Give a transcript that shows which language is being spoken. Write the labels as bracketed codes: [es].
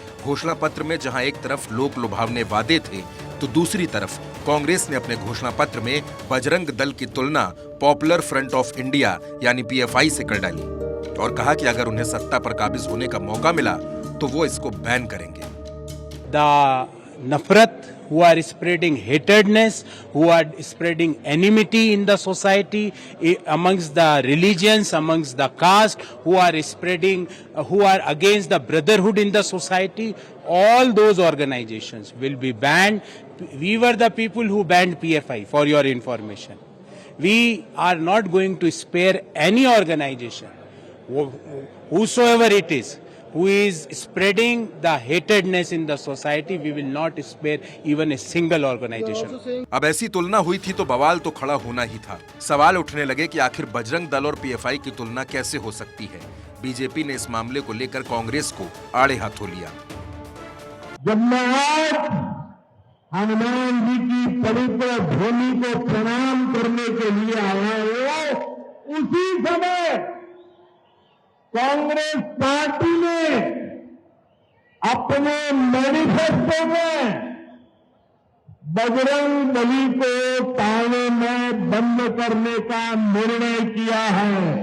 [hi] घोषणा पत्र में जहां एक तरफ लोक लुभावने वादे थे, तो दूसरी तरफ कांग्रेस ने अपने घोषणा पत्र में बजरंग दल की तुलना पॉपुलर फ्रंट ऑफ इंडिया यानी पीएफआई से कर डाली और कहा कि अगर उन्हें सत्ता पर काबिज होने का मौका मिला तो वो इसको बैन करेंगे। [en] नफरत, who are spreading hatredness, who are spreading enmity in the society, amongst the religions, amongst the caste, who are against the brotherhood in the society, all those organizations will be banned. We were the people who banned PFI, for your information. We are not going to spare any organization, whosoever it is, who is spreading the hatredness in the society. We will not spare even a single organization. [hi] अब ऐसी तुलना हुई थी तो बवाल तो खड़ा होना ही था। सवाल उठने लगे कि आखिर बजरंग दल और पीएफआई की तुलना कैसे हो सकती है। बीजेपी ने इस मामले को लेकर कांग्रेस को आड़े हाथों लिया। जब मैं आज हनुमान जी की पवित्र भूमि को प्रणाम करने के लिए आया हूं, उसी समय कांग्रेस पार्टी ने अपने मैनिफेस्टो में बजरंग बली को ताने में बंद करने का निर्णय किया है।